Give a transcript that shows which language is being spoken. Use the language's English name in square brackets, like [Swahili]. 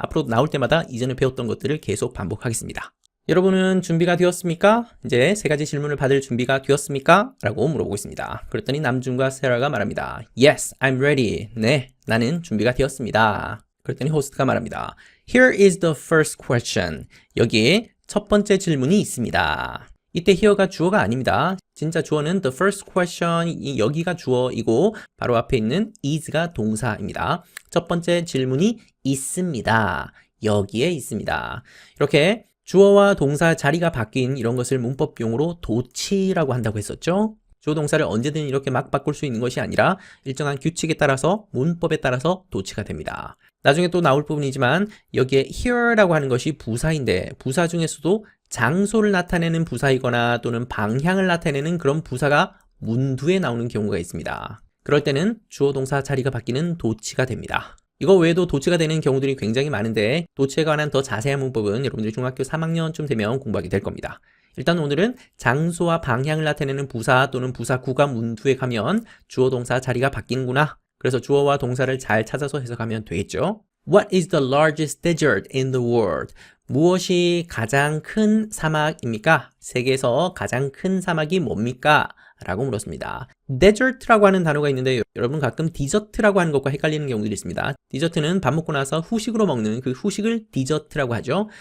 [Korean] 앞으로 나올 때마다 이전에 배웠던 것들을 계속 반복하겠습니다. 여러분은 준비가 되었습니까? 이제 3가지 질문을 받을 준비가 되었습니까? 라고 물어보고 있습니다. 그랬더니 남준과 세라가 말합니다. [English] Yes, I'm ready. [Korean] 네, 나는 준비가 되었습니다. 그랬더니 호스트가 말합니다. [English] Here is the first question. [Korean] 여기에 첫 번째 질문이 있습니다. 이때 here가 주어가 아닙니다. 진짜 주어는 [English] the first question, [Korean] 여기가 주어이고 바로 앞에 있는 is가 동사입니다. 첫 번째 질문이 있습니다. 여기에 있습니다. 이렇게 주어와 동사 자리가 바뀐 이런 것을 문법용어로 도치라고 한다고 했었죠. 주어 동사를 언제든 이렇게 막 바꿀 수 있는 것이 아니라 일정한 규칙에 따라서 문법에 따라서 도치가 됩니다. 나중에 또 나올 부분이지만 여기에 here라고 하는 것이 부사인데 부사 중에서도 장소를 나타내는 부사이거나 또는 방향을 나타내는 그런 부사가 문두에 나오는 경우가 있습니다. 그럴 때는 주어 동사 자리가 바뀌는 도치가 됩니다. 이거 외에도 도치가 되는 경우들이 굉장히 많은데 도치에 관한 더 자세한 문법은 여러분들이 중학교 3학년쯤 되면 공부하게 될 겁니다. 일단 오늘은 장소와 방향을 나타내는 부사 또는 부사구가 문두에 가면 주어 동사 자리가 바뀌는구나. 그래서 주어와 동사를 잘 찾아서 해석하면 되겠죠. [English] What is the largest desert in the world? [Korean] 무엇이 가장 큰 사막입니까? 세계에서 가장 큰 사막이 뭡니까? 라고 물었습니다. desert라고 하는 단어가 있는데 여러분 가끔 디저트라고 하는 것과 헷갈리는 경우들이 있습니다. 디저트는 밥 먹고 나서 후식으로 먹는 그 후식을 디저트라고 하죠.